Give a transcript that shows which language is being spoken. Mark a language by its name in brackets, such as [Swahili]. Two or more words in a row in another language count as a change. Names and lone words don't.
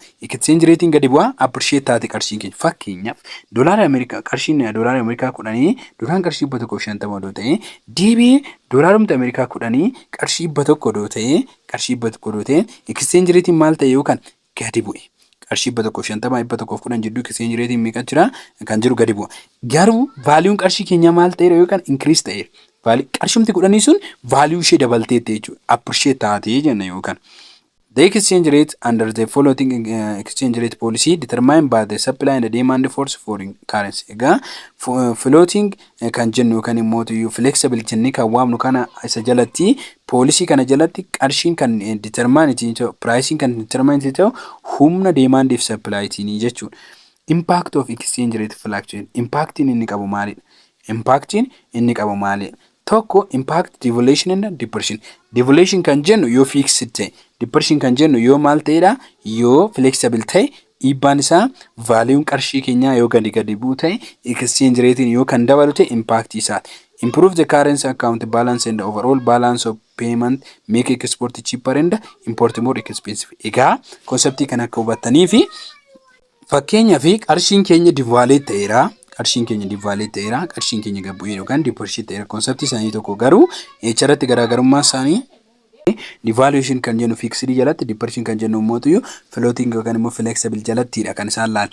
[English] Exchange rate [Oromo] gadi bu'a appreciate taate qarshiin keenya. Fakkeenyaaf doolaara Ameerikaa qarshiin doolaara Ameerikaa 10 doolaaraan qarshii 150 odoo ta'e deebi'ee doolaarumti Ameerikaa 10 qarshii 100 odoo ta'e [English] exchange rate [Oromo] maal ta'e yookaan gadi bu'e. Qarshii 150 110 jidduu [English] exchange rate [Oromo] meeqa jira kan jiru gadi bu'a. Garuu vaaliyuun qarshii keenyaa maal ta'eera yookaan increase ta'eera. Qarshumti 10 sun value ishee dabalteetti jechuudha. Appreciate taatee jenna yookaan. [English] The exchange rate under the floating exchange rate policy determined by the supply and the demand for foreign currency. [Oromo] Egaa floating kan jennu yookaan immoo flexible jennee kan waamnu kana isa jalatti policy kana jalatti qarshiin kan [English] determine pricing [Oromo] kan determine humna [English] demand if supply [Oromo] ni jechuudha. [English] Impact of exchange rate fluctuation. [Oromo] Impactiin inni qabu maalidha? Impactiin inni qabu maalidha? [English] Tokko impact devaluation and depreciation. [Oromo] Devaluation kan jennu yoo fixed ta'e, depreciation kan jennu yoo maal ta'edha? Yoo flexible ta'e, dhiibbaan isaa vaaliyuun qarshii keenyaa yoo gadi bu'u ta'e, [English] exchange rate [Oromo] yoo kan dabalu ta'e impact isaati. [English] Improve the currency account balance and overall balance of payment make export cheaper and import more expensive. [Oromo] Egaa konseptii kana akka hubattanii fi fakkeenyaa fi qarshiin keenya devalue ta'eera. Qarshiin keenya devalue ta'eera. Qarshiin keenya gadi bu'ee yookaan depreciate ta'eera. Konseptii isaanii tokko garuu echarratti garaagarummaa isaanii devaluation kan jennu fixed jalatti depreciation kan jennu immoo floating yookaan immoo flexible jalattidha kan isaan laal.